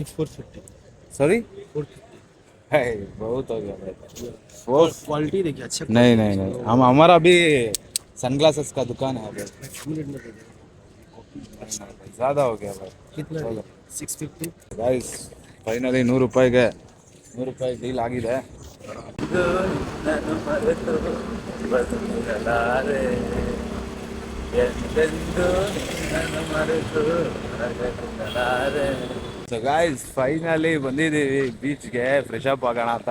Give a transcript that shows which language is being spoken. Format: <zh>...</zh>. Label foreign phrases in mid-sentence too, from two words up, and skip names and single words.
<hi>450। सॉरी, 450। है बहुत हो गया भाई। वो क्वालिटी देखिए, अच्छा नहीं क्वालिटी नहीं इसका। नहीं, हम हमारा भी सनग्लासेस का दुकान है भाई। 2 मिनट में दे देगा। नहीं, नहीं भाई, ज़्यादा हो गया भाई। कितना चलो डी? 650। गाइस,</hi> <kn>ಫೈನಲಿ 100 ರೂಪಾಯಿಗೆ 100 ರೂಪಾಯಿ ಡೀಲ್ ಆಗಿದೆ. ಸೊ ಗಾಯ್ಸ್, ಫೈನಲಿ ಬಂದಿದ್ದೀವಿ ಬೀಚ್ಗೆ</kn> <en>fresh up</en> <kn>ಆಗೋಣ ಅಂತ.</kn>